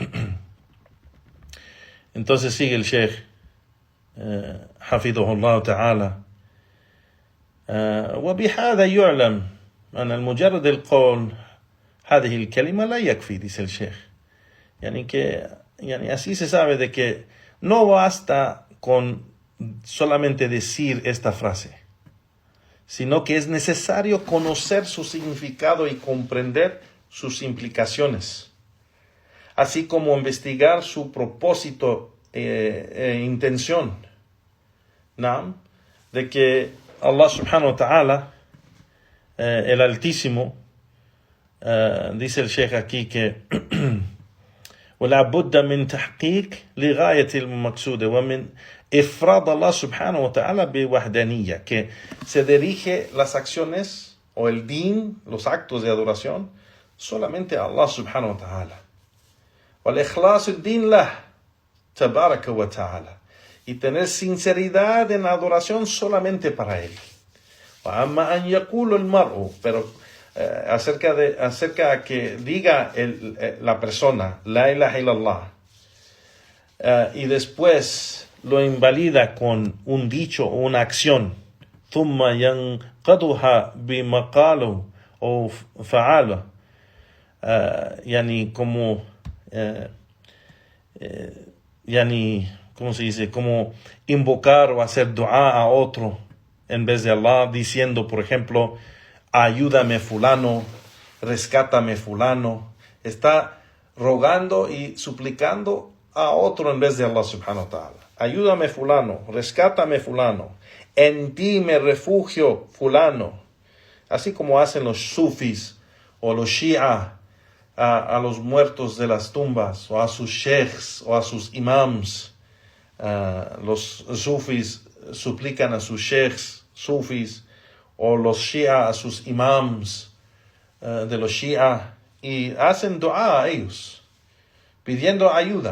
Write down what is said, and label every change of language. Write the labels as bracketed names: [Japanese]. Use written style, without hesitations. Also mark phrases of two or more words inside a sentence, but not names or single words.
[Spanish] Entonces sigue el Sheikh [Arabic] حفظه الله تعالى: وبهذا يعلم أن المجرد القول هذه الكلمة لا يكفي, [Spanish] dice el Sheikh. Así se sabe de que no basta con solamente decir esta frase, sino que es necesario conocer su significado y comprender sus implicaciones, así como investigar su propósito e intención. De que Allah [Arabic] سبحانه وتعالى, [Spanish] el Altísimo, dice el Sheikh aquí que [Arabic] ولا بد من تحقيق لغاية المقصودة ومن إفراد الله سبحانه وتعالى بوحدانية, [Spanish] que se dirige las acciones o el din, los actos de adoración, solamente a Allah [Arabic] سبحانه وتعالى. والإخلاص الدين له تبارك وتعالى, [Spanish] y tener sinceridad en la adoración solamente para él. [Arabic] وأما أن يقول المرء, [Spanish] pero acerca que diga la persona [Arabic] لا إله إلا الله, [Spanish] y después lo invalida con un dicho o una acción, [Arabic] ثم ينقضها بمقاله o فعاله, [Spanish] ¿cómo se dice? Como invocar o hacer dua a otro en vez de Allah, diciendo, por ejemplo, ayúdame fulano, rescátame fulano. Está rogando y suplicando a otro en vez de Allah [Arabic] سبحانه وتعالى. [Spanish] Ayúdame fulano, rescátame fulano, en ti me refugio fulano. Así como hacen los sufis o los shia a los muertos de las tumbas, o a sus sheikhs o a sus imams. Los sufis suplican a sus sheikhs sufis, o los shia a sus imams de los shia, y hacen dua a ellos, pidiendo ayuda.